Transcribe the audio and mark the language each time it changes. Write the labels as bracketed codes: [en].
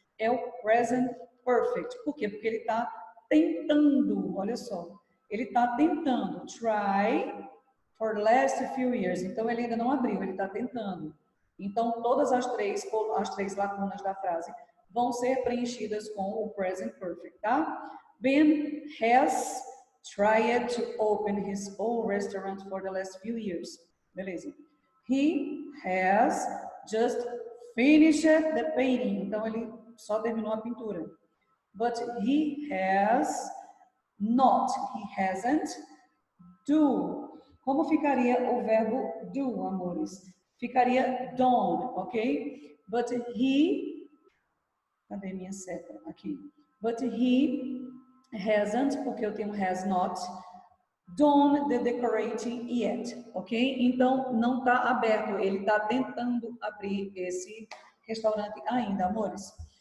[pt] É o present perfect. Por quê? Porque ele está tentando, olha só, ele está tentando, [en] try for the last few years. [pt] Então, ele ainda não abriu, ele está tentando. Então, todas as três lacunas da frase vão ser preenchidas com o present perfect, tá? [en] Ben has tried to open his own restaurant for the last few years. [pt] Beleza. [en] He has just finished the painting. [pt] Então, ele só terminou a pintura. [en] But he has not. He hasn't. Do. [pt] Como ficaria o verbo do, amores? Ficaria done, ok? [en] But he... [pt] Cadê minha seta? Aqui. [en] But he hasn't, [pt] porque eu tenho [en] has not, done the decorating yet, ok? [pt] Então, não está aberto, ele está tentando abrir esse restaurante ainda, amores.